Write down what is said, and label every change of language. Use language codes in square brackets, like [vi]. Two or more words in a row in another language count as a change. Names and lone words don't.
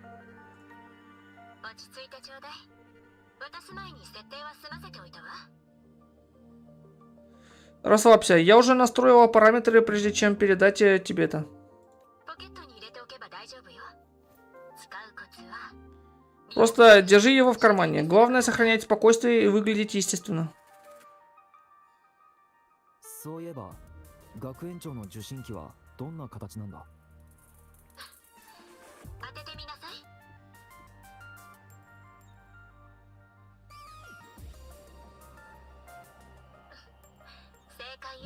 [ru] Расслабься, я уже настроила параметры, прежде чем передать тебе это. Просто держи его в кармане. Главное сохранять спокойствие и выглядеть естественно. [ja] そういえば学園長の受信機はどんな形なんだ？当ててみなさい。正解よ。